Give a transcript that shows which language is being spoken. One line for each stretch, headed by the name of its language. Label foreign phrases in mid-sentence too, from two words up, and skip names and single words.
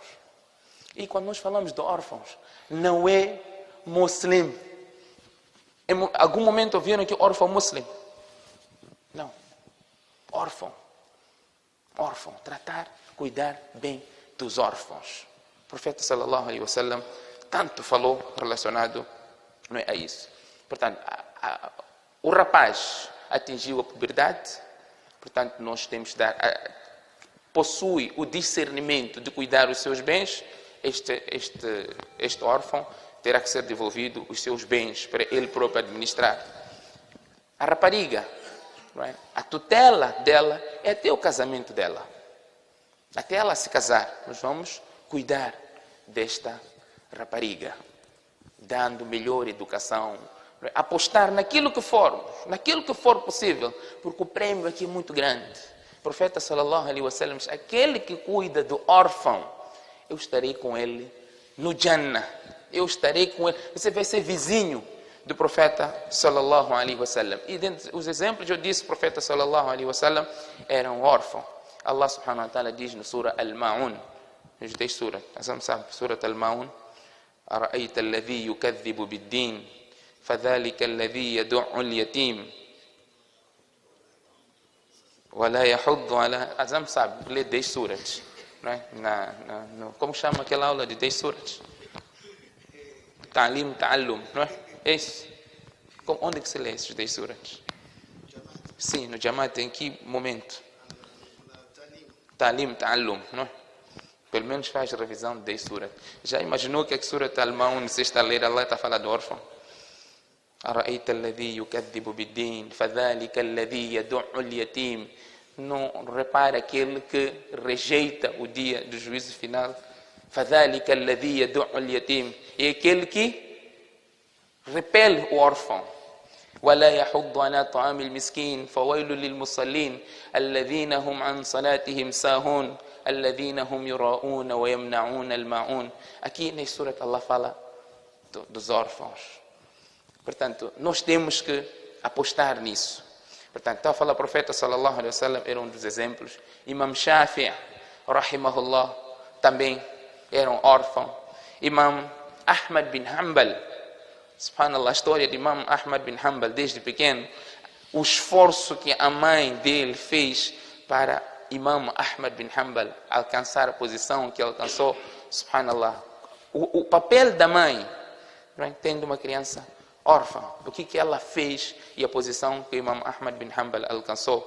Portuguese: E quando nós falamos de órfãos, não é muçulmano. Em algum momento ouviram aqui órfão muçulmano? Não. Órfão. Tratar, cuidar bem dos órfãos. O profeta
Arabic: صلى الله عليه وسلم
Portuguese: tanto falou relacionado, não é, a isso. Portanto, o rapaz atingiu a puberdade, portanto, nós temos de possui o discernimento de cuidar dos seus bens. Este órfão terá que ser devolvido os seus bens para ele próprio administrar. A rapariga, não é? A tutela dela é até o casamento dela. Até ela se casar, nós vamos cuidar desta rapariga, dando melhor educação, apostar naquilo que for possível, porque o prêmio aqui é muito grande. O profeta
Arabic: صلى الله عليه وسلم
Portuguese: diz, aquele que cuida do órfão, eu estarei com ele no Jannah. Eu estarei com ele. Você vai ser vizinho do profeta
Arabic: صلى الله عليه وسلم.
Portuguese: E dentre os exemplos, eu disse, o profeta
Arabic: صلى الله عليه وسلم
Portuguese: era um órfão. Allah
Arabic: سبحانه وتعالى
Portuguese: diz no Surah Al-Ma'un, nos 10 suras, sabe,
Arabic: Surah Al-Ma'un, أرأيت الذي يكذب بالدين فذلك الذي يدع اليتيم ولا يحض على...
Portuguese: Azam sabe, lê 10 suras, não é? Como chama aquela aula de 10 suras?
Arabic: تعليم تعلم,
Portuguese: não é? É isso. Onde é que se lê esses 10 suras? Sim, no Jamaat, em que momento?
Arabic: تعليم تعلم,
Portuguese: não é? Pelo menos faz revisão de 10 suras. Já imaginou que a Surah Al-Ma'un, se está a ler, Allah está a falar do órfão?
Arabic: أرأيت الذي يكذب بالدين فذلك الذي يدع اليتيم.
Portuguese: Não repara aquele que rejeita o dia do juízo final.
Arabic: فذلك الذي يدع اليتيم.
Portuguese: É aquele que repele o órfão.
Arabic: ولا يحض على طعام المسكين فويل للمصلين الذين هم عن صلاتهم ساهون الذين هم يراءون ويمنعون الماعون.
Portuguese: Aqui na Surah Allah fala dos órfãos. Portanto, nós temos que apostar nisso. Portanto, está a falar o profeta
Arabic: صلى الله عليه وسلم,
Portuguese: era um dos exemplos. Imam Shafi'i, rahimahullah, também era um órfão. Imam Ahmad bin Hanbal, subhanallah, a história de Imam Ahmad bin Hanbal desde pequeno, o esforço que a mãe dele fez para Imam Ahmad bin Hanbal alcançar a posição que alcançou, subhanallah. O papel da mãe, tendo uma criança órfã, o que ela fez e a posição que Imam Ahmad bin Hanbal alcançou.